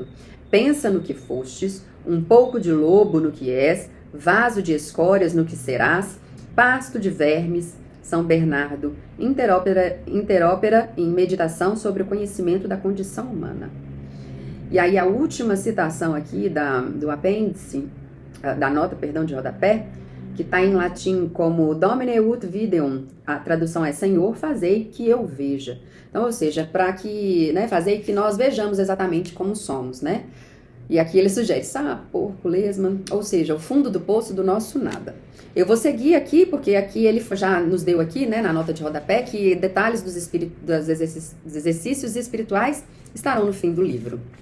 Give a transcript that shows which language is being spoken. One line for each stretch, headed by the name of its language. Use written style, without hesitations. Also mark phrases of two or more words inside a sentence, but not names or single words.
Portuguese: Pensa no que fostes, um pouco de lobo no que és, vaso de escórias no que serás, pasto de vermes. São Bernardo, interópera em meditação sobre o conhecimento da condição humana. E aí a última citação aqui do apêndice, da nota, de rodapé, que está em latim como
Latin: Domine ut videum,
Portuguese: a tradução é Senhor, fazei que eu veja. Então, ou seja, para que, fazei que nós vejamos exatamente como somos, né? E aqui ele sugere porco, lesma, ou seja, o fundo do poço do nosso nada. Eu vou seguir aqui, porque aqui ele já nos deu aqui, na nota de rodapé, que detalhes dos exercícios espirituais estarão no fim do livro.